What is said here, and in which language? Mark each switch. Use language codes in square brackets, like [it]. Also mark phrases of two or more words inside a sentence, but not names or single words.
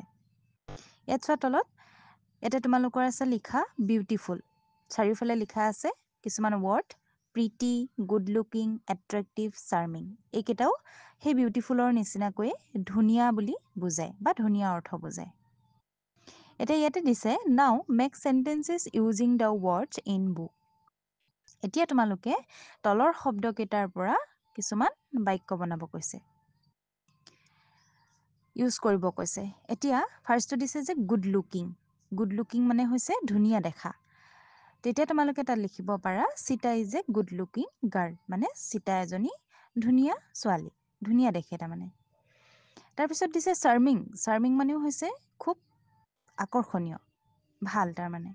[as] ইয়াত চোৱা তলত, ইয়াতে তোমালোকৰ আছে লিখা বিউটিফুল, চাৰিওফালে লিখা আছে কিছুমান [en] word pretty, good looking, attractive, charming. [as] এইকেইটাও সেই বিউটিফুলৰ নিচিনাকৈ ধুনীয়া বুলি বুজায় বা ধুনীয়া অৰ্থ বুজায়। এতিয়া ইয়াতে দিছে [en] now make sentences using the words in book. [as] এতিয়া তোমালোকে তলৰ শব্দকেইটাৰ পৰা কিছুমান বাক্য বনাব কৈছে, ইউজ কৰিব কৈছে। এতিয়া ফাৰ্ষ্টটো দিছে যে [en] good looking. good looking [as] মানে হৈছে ধুনীয়া দেখা। তেতিয়া তোমালোকে তাত লিখিব পাৰা [en] Sita is a good looking girl, [as] মানে সীতা এজনী ধুনীয়া ছোৱালী, ধুনীয়া দেখে তাৰমানে। তাৰপিছত দিছে চাৰ্মিং। চাৰ্মিং মানেও হৈছে খুব আকৰ্ষণীয়, ভাল তাৰমানে।